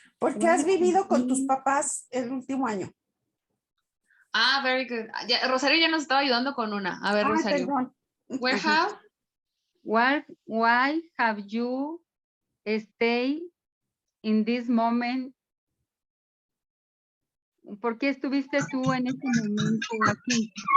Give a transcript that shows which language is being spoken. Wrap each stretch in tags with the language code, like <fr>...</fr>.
<es>¿Por qué has vivido con tus papás el último año?</es> <en>Very good.</en> <es>Rosario ya nos estaba ayudando con una. A ver, Ay, Rosario. perdón.</es> <en>Where have? Why have you stayed in this moment?</en> <es>¿Por qué estuviste tú en este momento aquí?</es>